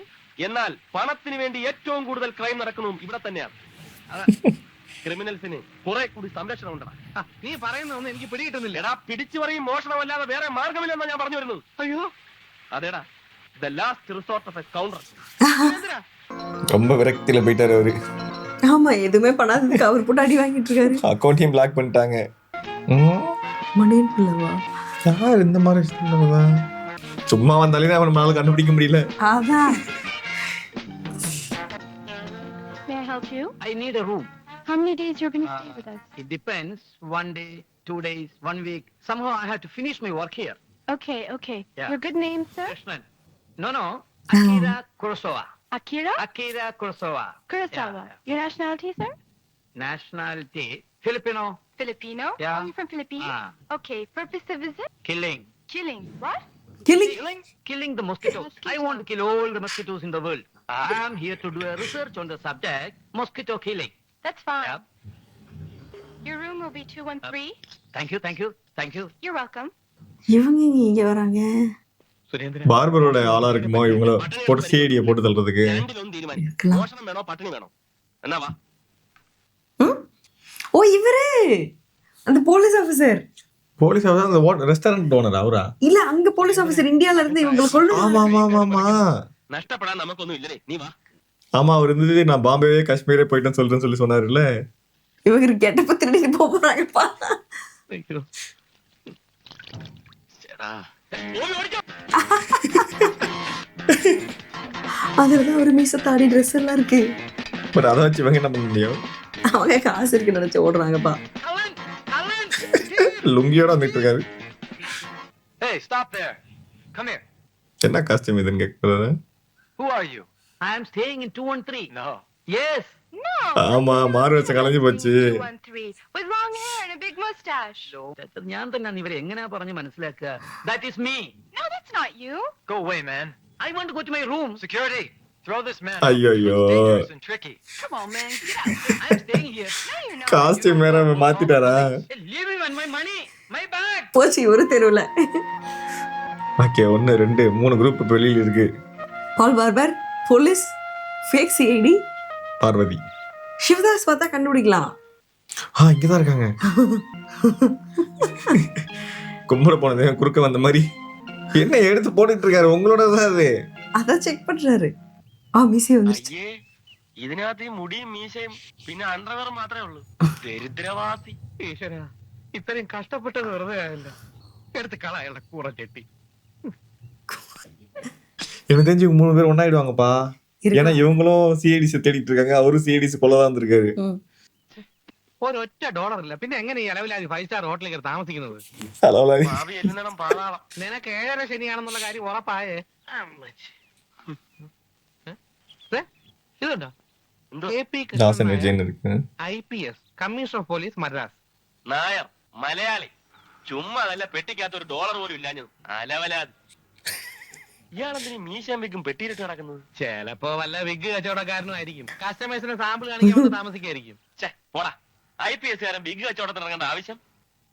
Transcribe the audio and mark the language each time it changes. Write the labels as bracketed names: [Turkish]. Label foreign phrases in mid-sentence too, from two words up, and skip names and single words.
[Malayalam] എന്നാൽ പണത്തിന് വേണ്ടി ഏറ്റവും കൂടുതൽ ക്രൈം നടക്കുന്നതും ഇവിടെ തന്നെയാണ്. ക്രിമിനൽസിന് കുറെ കൂടി സംരക്ഷണം ഉണ്ടാകും. നീ പറയുന്നതൊന്നും എനിക്ക് പിടികിട്ടുന്നില്ല. എടാ, പിടിച്ചു പറയും മോഷണമല്ലാതെ വേറെ മാർഗമില്ലെന്നാണ് ഞാൻ പറഞ്ഞു വരുന്നത്. അയ്യോ, അതേടാ, [English] the last resort of a counter. [Tamil] ரொம்ப விரக்தியில போயிட்டாரு அவரு. ஆமா, எதுவுமே பண்ணாததுக்கு அவர் போட்டு அடி வாங்கிட்டு இருக்காரு. அக்கௌண்ட்டையும் பிளாக் பண்ணிட்டாங்க. மணியன் பிள்ளவா? யார் இந்த மாதிரி சொன்னவங்க? சும்மா வந்தாலே அவன் நம்மளால கண்டுபிடிக்க முடியல. அதான். [English] May I help you? I need a room. How many days you're going to stay with us? It depends. 1 day, 2 days, 1 week. Somehow I have to finish my work here. Okay, okay. Yeah. Your good name, sir? Krishnan. No. Akira Kurosawa. Akira Akira Kurosawa. Kurosawa. Yeah. Your nationality, sir? Nationality Filipino. Filipino? Yeah. Oh, you're from Philippines? Ah. Okay. Purpose of visit? Killing. Killing. What? Killing the mosquitoes. Mosquito. I want to kill all the mosquitoes in the world. I am here to do a research on the subject mosquito killing. That's fine. Yeah. Your room will be 213. Thank you. You're welcome. [Tamil] இவங்க இங்க வராங்க. [Malayalam] സുരേന്ദ്രൻ. [Tamil] பார்பரோட ஆளா இருக்குமோ இவங்கள போட்டு சிஐடியை போட்டு தள்ளுறதுக்கு. [Malayalam] രണ്ടിലൊന്നും തീരുമാനിക്കും. [Tamil] இருக்கலாம். [Malayalam] മോഷണം വേണോ പട്ടിണി വേണോ? എന്നാ വാ. [Tamil] ஓ, இவரு அந்த போலீஸ் ஆபீசர். போலீஸ் அந்த ரெஸ்டாரண்ட் ஓனர் அவரா? இல்ல, அங்க போலீஸ் ஆபீசர் இந்தியால இருந்து இவங்களை கொண்டு ஆமா ஆமா ஆமா ஆமா. [Malayalam] നഷ്ടപ്പെടാൻ നമുക്കൊന്നും ഇല്ലേ? നീ വാ. [Tamil] ஆமா அவர் இருந்தது நான் பாம்பேவே காஷ்மீரே போயிட்டேன்னு சொல்றேன்னு சொல்லி சொன்னாருல்ல. இவங்க கெட்டப்ப திருடி போறாங்கப்பா. [Malayalam] ചേടാ. ഓടി ഓടിക്കോ. [Tamil] அதுலதான் ஒரு மீச தாடி ட்ரெஸ் எல்லாம் இருக்கு. பட் அதை வச்சு இவங்க என்ன பண்ண முடியும்? அவங்க காசு இருக்கு நினைச்சு ஓடுறாங்கப்பா. லுங்கியோட வந்துட்டு இருக்காரு. [English] Hey, stop there. Come here. [Tamil] என்ன காஸ்டியூம் இதுன்னு கேட்கறாரு. [English] Who are you? I am staying in 213. No. Yes. No. [Tamil] ஆமா, மாறு வச்ச கலைஞ்சு போச்சு. 213. [English] With long hair and a big mustache. [Malayalam] ഞാൻ തന്നെയാണ് ഇവരെ എങ്ങനെയാ പറഞ്ഞ് മനസ്സിലാക്കുക? [English] That is me. No, that's not you. Go away, man. I want to go to my room. Security, throw this man. [Tamil] ஐயோ. [English] It's dangerous and tricky. Come on, man. Get out. I am staying here. No, you're not. [Tamil] காஸ்டியூம் வேற மாத்திட்டாரா? [English] Hey, leave me and my money. My bag. [Tamil] போச்சு ஒரு தெருவுல. ஓகே, 1 2 3 குரூப் இப்ப வெளியில இருக்கு. பால் பார்பர், போலீஸ், [English] fake CID, [Tamil] பார்வதி. சிவதாஸ் பார்த்தா கண்டுபிடிக்கலாம். இங்கதான் இருக்காங்க. கும்பிட போனது குறுக்க வந்த மாதிரி என்ன எடுத்து போட்டுட்டு இருக்காரு. உங்களோட தான் அது. அதான் செக் பண்றாரு. மிஸ்ஸே வந்துருச்சு. [Malayalam] അയ്യേ, ഇതിനകത്ത് ഈ മുടിയും മീശയും പിന്നെ അണ്ടർവെയർ മാത്രമേ ഉള്ളൂ. ദരിദ്രവാസി. ഈശ്വര, ഇത്രയും കഷ്ടപ്പെട്ടത് വെറുതെ ആയല്ലോ. എടുത്ത് കള അയാളുടെ കൂടെ ചെട്ടി. [Tamil] எனக்கு தெரிஞ்சு 3 பேர் ஒன்னாயிடுவாங்கப்பா. இருக்கலாம். ஏன்னா இவங்களும் சிஐடிஸ் தேடிட்டு இருக்காங்க. அவரும் சிஐடிஸ் கொள்ளதான் வந்திருக்காரு. [Malayalam] ഒരൊറ്റ ഡോളർ ഇല്ല, പിന്നെ എങ്ങനെ ഈ അലവിലാതി 5 സ്റ്റാർ ഹോട്ടലിൽ കയറി താമസിക്കുന്നത്? ഹലോ ഭാവി എല്ലിനടം പാതാളം. നിനക്ക് 7:30 ശനിയാണെന്നുള്ള കാര്യം ഉറപ്പായേ? ദേ, ഇതുണ്ടോ? എന്തോ? KP தாசன் കൃഷ്ണൻ [Tamil] விஜயன் இருக்கு. IPS, [English] commissioner of police [Malayalam] മദ്രാസ്. നായർ മലയാളി. ചുമ്മാ നല്ല പെട്ടിക്കകത്ത് $1 പോലും ഇല്ലാഞ്ഞു. അലവലാത്. ഇയാളെന്തിനും മീശയും വെക്കും പെട്ടിയിലിട്ട് നടക്കുന്നത്? ചിലപ്പോ വല്ല വിഗ് കച്ചവടക്കാരനും ആയിരിക്കും. കസ്റ്റമേഴ്സിന് സാമ്പിൾ കാണിക്കാൻ താമസിക്കായിരിക്കും. ഛെ, പോടാ. IPS കാരൻ ബിഗ് കച്ചവടത്തിന് ഇറങ്ങേണ്ട ആവശ്യം?